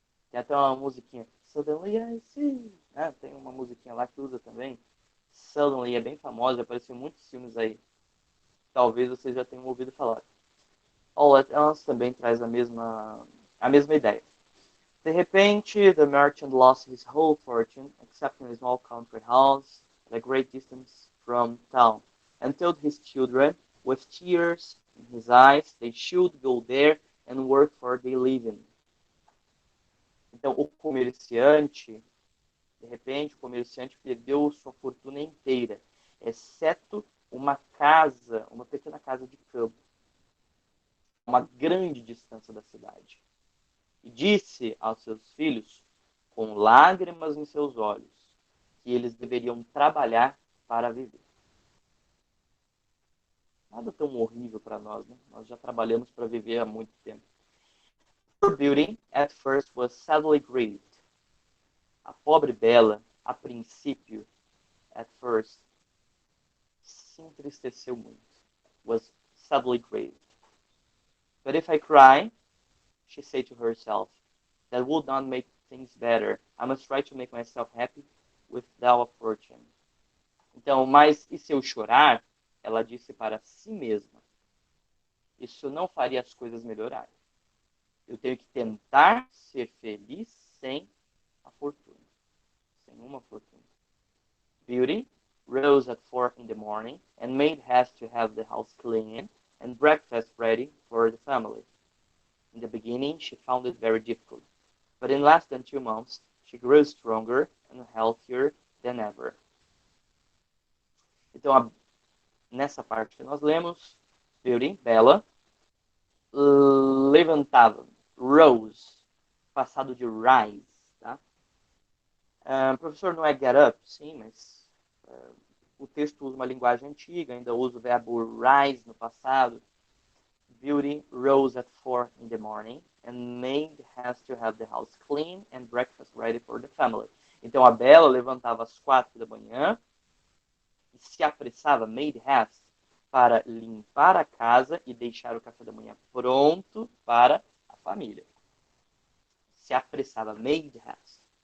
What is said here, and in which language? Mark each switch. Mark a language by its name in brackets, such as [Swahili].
[Portuguese] Tem até uma musiquinha, Suddenly I See. Tem uma musiquinha lá que usa também. Suddenly é bem famosa, apareceu em muitos filmes aí. Talvez vocês já tenham ouvido falar. All at Once também traz a mesma ideia. De repente, [English] the merchant lost his whole fortune, except in a small country house at a great distance from town, and told his children, with tears in his eyes, they should go there and work for their living. [Portuguese] Então, o comerciante, de repente, o comerciante perdeu sua fortuna inteira, exceto uma casa, uma pequena casa de campo, uma grande distância da cidade. E disse aos seus filhos, com lágrimas em seus olhos, que eles deveriam trabalhar para viver. Nada tão horrível para nós, né? Nós já trabalhamos para viver há muito tempo. [English] Her beauty, at first, was sadly grieved. [Portuguese] A pobre Bela, a princípio, [English] at first, [Portuguese] se entristeceu muito. [English] Was sadly grieved. But if I cry, she said to herself, that would not make things better. I must try to make myself happy without a fortune. [Portuguese] Então, mas e se eu chorar? Ela disse para si mesma. Isso não faria as coisas melhorarem. Eu tenho que tentar ser feliz sem a fortuna. Sem uma fortuna. [English] Beauty rose at 4 in the morning and made haste to have the house clean and breakfast ready for the family. In the beginning, she found it very difficult, but in less than 2 months, she grew stronger and healthier than ever. [Portuguese] Então, nessa parte que nós lemos, Beauty, Bela, levantava, rose, passado de rise, tá? Professor, não é [English] get up? [Portuguese] Sim, mas o texto usa uma linguagem antiga, ainda usa o verbo rise no passado. [English] Beauty rose at 4 in the morning and made haste to have the house clean and breakfast ready for the family. [Portuguese] Então, a Bela levantava às 4 da manhã e se apressava, [English] made haste, [Portuguese] para limpar a casa e deixar o café da manhã pronto para a família. Se apressava, [English] made haste.